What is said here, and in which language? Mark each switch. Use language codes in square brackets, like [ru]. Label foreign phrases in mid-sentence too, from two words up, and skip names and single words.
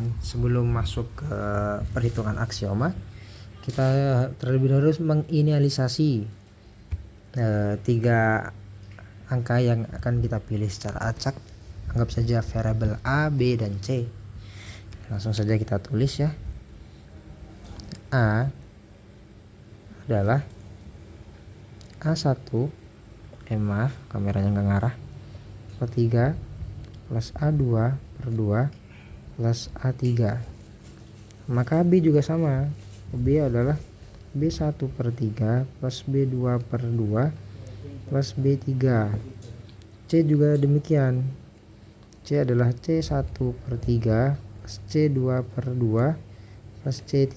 [id] Sebelum masuk ke perhitungan aksioma, kita terlebih dahulu menginisialisasi 3 angka yang akan kita pilih secara acak. Anggap saja variabel A, B, dan C. Langsung saja kita tulis ya. A adalah A1, maaf kameranya nggak ngarah, per 3 plus A2 per 2 plus A3. Maka B juga sama. B adalah B1 per 3 plus B2 per 2 plus B3. C juga demikian. C adalah C1 per 3 plus C2 per 2 plus C3.